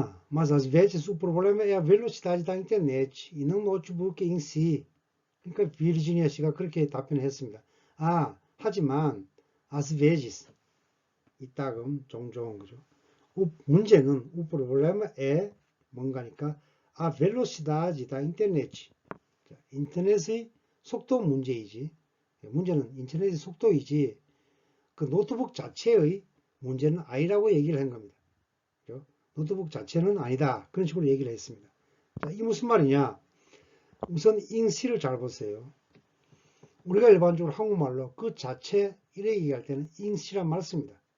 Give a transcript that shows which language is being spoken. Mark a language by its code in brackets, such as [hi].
[pt] Mas às vezes o problema é a velocidade da internet e não o notebook em si. [ko] 그러니까 비르지니아 씨가 그렇게 답변했습니다. 하지만 [pt] às vezes [ko] 이따금 종종 그죠? 문제는 [pt] o problema é [ko] 뭔가니까 [pt] a velocidade da internet. [ko] 인터넷의 속도 문제이지. 문제는 인터넷의 속도이지. 그 노트북 자체의 문제는 아니라고 얘기를 한 겁니다. 그죠? 노트북 자체는 아니다. 그런 식으로 얘기를 했습니다. 자, 이 무슨 말이냐? 우선 ing시를 잘 보세요. 우리가 일반적으로 한국말로 그 자체 이렇게 얘기할 때는 ing시란 말 씁니다.